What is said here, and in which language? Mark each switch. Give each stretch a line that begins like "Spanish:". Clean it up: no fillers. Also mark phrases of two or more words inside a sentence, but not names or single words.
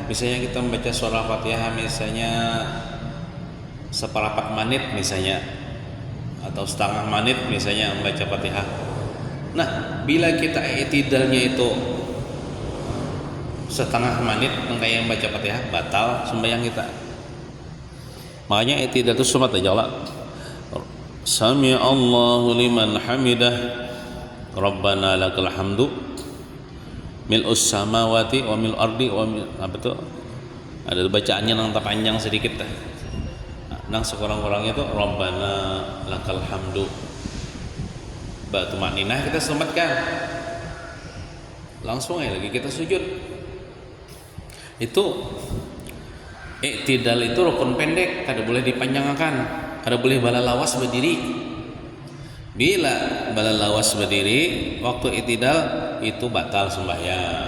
Indonesian: Misalnya kita membaca surah Fatihah misalnya seperempat menit misalnya, atau setengah menit misalnya membaca Fatihah.
Banjar: Nah, bila kita i'tidalnya itu setengah menit kayak membaca Fatihah, batal sembahyang kita. Makanya i'tidal itu sumat aja lah.
Arabic: سمع الله لمن حمده، ربنا لك الحمد ملء السماوات وملء الأرض وملء,
Banjar: apa tuh? Ada bacaannya nang panjang sedikit dah. Nang sekurang-kurangnya itu
Arabic: ربنا لك الحمد
Banjar: tumakninah kita selamatkan, langsung aja lagi kita sujud. Itu i'tidal itu rukun pendek, kada boleh dipanjangkan, kada boleh balalawas berdiri. Bila balalawas berdiri waktu i'tidal itu batal sembahyang.